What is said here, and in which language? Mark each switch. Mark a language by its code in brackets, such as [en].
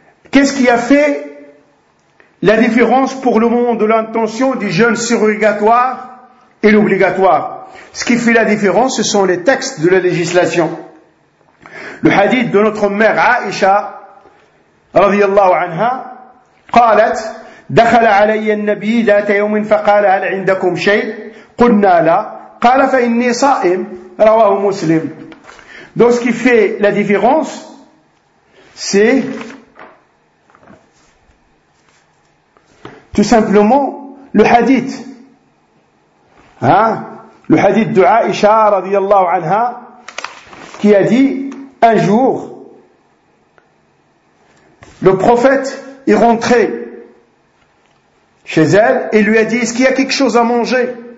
[fr] Qu'est-ce qui a fait la différence pour le moment de l'intention du jeûne surrogatoire et l'obligatoire? Ce qui fait la différence, ce sont les textes de la législation. Le hadith de notre mère Aïcha, [ar] radiyallahu anha, قالت دخل علي النبي ذات يوم فقال هل عندكم شيء قلنا لا قال فإني صائم رواه مسلم. [fr] Donc ce qui fait la différence, c'est tout simplement le hadith. Le hadith de Aïcha radiyallahu anha qui a dit, un jour le prophète est rentré chez elle et lui a dit, est-ce qu'il y a quelque chose à manger?